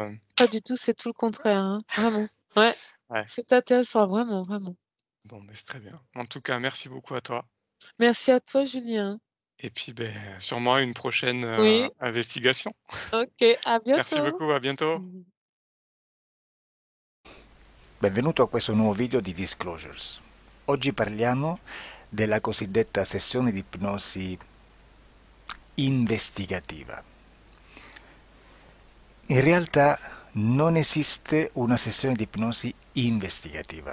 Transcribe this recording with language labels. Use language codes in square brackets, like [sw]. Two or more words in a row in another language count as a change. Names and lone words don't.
[fr] pas du tout, c'est tout le contraire, hein, vraiment. Ouais, ouais, c'est intéressant, vraiment, vraiment. bon, beh, c'est très bien. En tout cas, merci beaucoup à toi Merci à toi, Julien. et puis, beh, sûrement à une prochaine, Oui, investigation. OK, à Merci bientôt. beaucoup, à bientôt. Mmh. [it] Benvenuto a questo nuovo video di Disclosures. Oggi parliamo della cosiddetta sessione di ipnosi investigativa. In realtà non esiste una sessione di ipnosi investigativa.